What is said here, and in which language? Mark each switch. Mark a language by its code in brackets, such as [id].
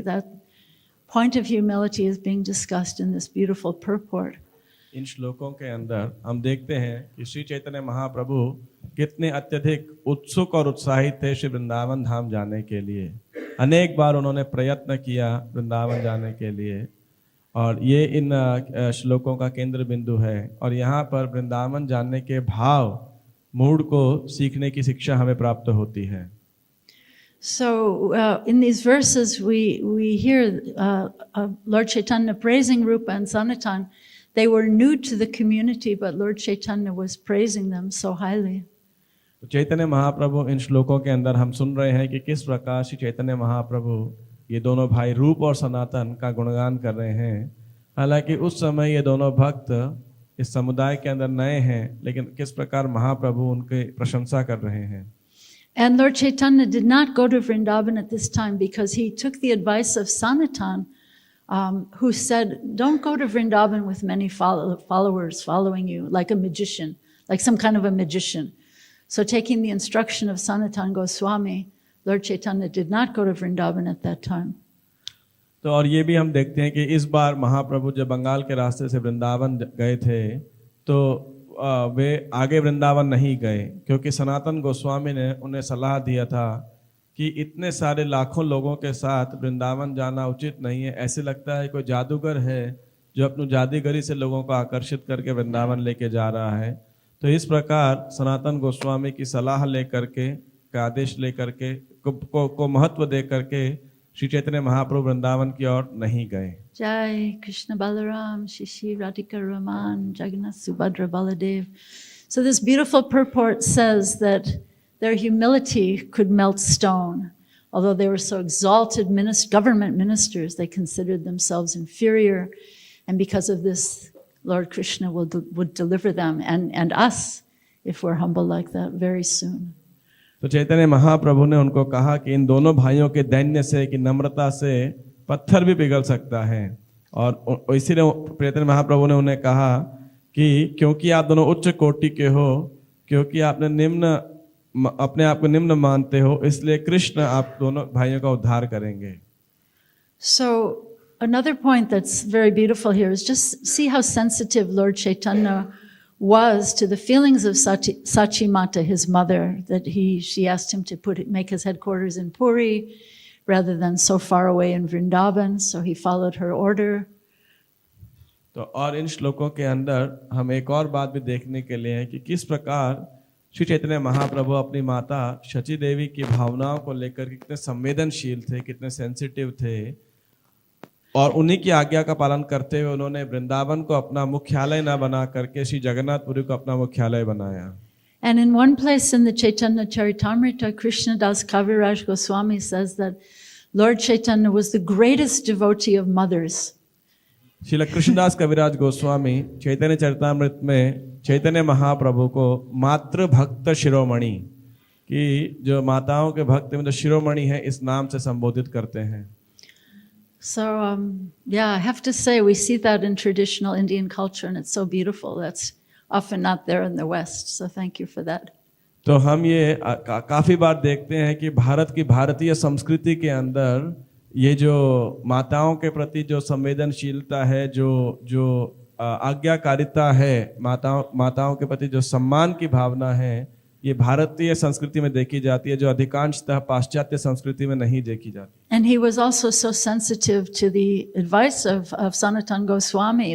[en] That point of humility is being discussed in this beautiful purport. [hi] इन श्लोकों के अंदर हम देखते हैं कि श्री चैतन्य महाप्रभु कितने अत्यधिक उत्सुक और उत्साहित थे श्री वृंदावन धाम जाने के लिए। अनेक बार उन्होंने प्रयत्न किया वृंदावन जाने के लिए, और ये इन श्लोकों का केंद्र बिंदु है। और यहाँ पर वृंदावन जाने के भाव मूड को सीखने की शिक्षा हमें प्राप्त होती है। [en] So in these verses we hear Lord Caitanya praising Rupa and Sanatan. They were new to the community, but Lord Caitanya was praising them so highly. [hi] तो चैतन्य महाप्रभु इन श्लोकों के अंदर हम सुन रहे हैं कि किस प्रकार श्री चैतन्य महाप्रभु ये दोनों भाई रूप और सनातन का गुणगान कर रहे हैं। हालांकि उस समय ये दोनों भक्त इस समुदाय के अंदर नए हैं, लेकिन किस प्रकार महाप्रभु उनकी प्रशंसा कर रहे हैं। [en] And Lord Caitanya did not go to Vrindavan at this time because he took the advice of Sanatan, who said, don't go to Vrindavan with many followers following you, like a magician, like some kind of a magician. So taking the instruction of Sanatan Goswami, Lord Caitanya did not go to Vrindavan at that time. [hi] तो और ये भी हम देखते हैं कि इस बार महाप्रभु जब बंगाल के रास्ते से वृंदावन गए थे, तो वे आगे वृंदावन नहीं गए, क्योंकि सनातन गोस्वामी ने उन्हें सलाह दिया था कि इतने सारे लाखों लोगों के साथ वृंदावन जाना उचित नहीं है। ऐसे लगता है कोई जादूगर है जो अपनी जादूगरी से लोगों को आकर्षित करके वृंदावन लेके जा रहा है। तो इस प्रकार सनातन गोस्वामी की सलाह लेकर के, का आदेश लेकर के, को महत्व दे करके श्री चैतन्य महाप्रभु वृंदावन की ओर नहीं गए। [en] Jai Krishna Balaram, Shishi Radhika Raman, Jagannath Subhadra Baladev. So this beautiful purport says that their humility could melt stone. Although they were so exalted government ministers, they considered themselves inferior. And because of this, Lord Krishna would deliver them and us, if we're humble like that, very soon. [hi] तो चैतन्य महाप्रभु ने उनको कहा कि इन दोनों भाइयों के दैन्य से, कि नम्रता से पत्थर भी पिघल सकता है। और इसीलिए चैतन्य महाप्रभु ने उन्हें कहा कि क्योंकि आप दोनों उच्च कोटि के हो, क्योंकि आपने अपने आप को निम्न मानते हो, इसलिए कृष्ण आप दोनों भाइयों का उद्धार करेंगे। [en] So another point that's very beautiful here is just see how sensitive Lord Chaitanya was to the feelings of Sachi Mata, his mother, that she asked him to make his headquarters in Puri rather than so far away in Vrindavan, so he followed her order. [hi] तो और इन श्लोकों के अंदर हम एक और बात भी देखने के लिए है कि किस प्रकार श्री चैतन्य महाप्रभु अपनी माता शची देवी की भावनाओं को लेकर कितने संवेदनशील थे, कितने सेंसिटिव थे, और उन्हीं की आज्ञा का पालन करते हुए उन्होंने वृंदावन को अपना मुख्यालय न बना करके श्री जगन्नाथपुरी को अपना मुख्यालय बनाया। [en] And in one place in the Caitanya Charitamrita, Krishnadas Kaviraj Goswami says that Lord Chaitanya was the greatest devotee of mothers. [hi] Srila Krishnadas कविराज गोस्वामी चैतन्य चरितामृत में चैतन्य महाप्रभु को मातृ भक्त शिरोमणि, कि जो माताओं के भक्त में जो शिरोमणि है, इस नाम से संबोधित करते हैं। [en] So, I have to say, we see that in traditional Indian culture, and it's so beautiful. That's often not there in the West. So, thank you for that. [hi] तो हम ये काफी बार देखते हैं कि भारत की भारतीय संस्कृति के अंदर ये जो माताओं के प्रति जो संवेदनशीलता है, जो आज्ञाकारिता है, माताओं के प्रति जो सम्मान की भावना है, ये भारतीय संस्कृति में देखी जाती है, जो अधिकांशतः पाश्चात्य संस्कृति में नहीं देखी जाती। [en] And he was also so sensitive to the advice of Sanatana Goswami.